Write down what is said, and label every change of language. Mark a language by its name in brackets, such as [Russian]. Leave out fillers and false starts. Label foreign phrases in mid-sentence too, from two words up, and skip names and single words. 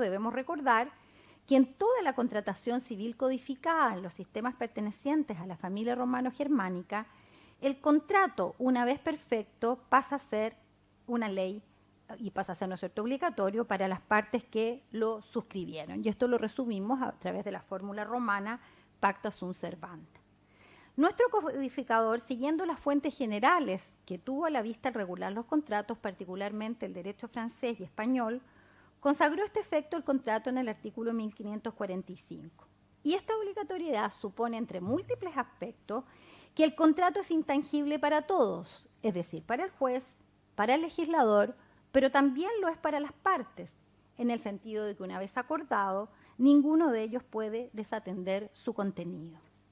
[Spanish] Debemos recordar que en toda la contratación civil codificada en los sistemas pertenecientes a la familia romano-germánica, el contrato, una vez perfecto, pasa a ser una ley y pasa a ser, ¿no es cierto?, obligatorio para las partes que lo suscribieron. Y esto lo resumimos a través de la fórmula romana [Latin] pacta sunt servanda. [Spanish] Nuestro codificador, siguiendo las fuentes generales que tuvo a la vista al regular los contratos, particularmente el derecho francés y español, consagró este efecto al contrato en el artículo 1545. Y esta obligatoriedad supone, entre múltiples aspectos, que el contrato es intangible para todos, es decir, para el juez, para el legislador, pero también lo es para las partes, en el sentido de que una vez acordado, ninguno de ellos puede desatender su contenido.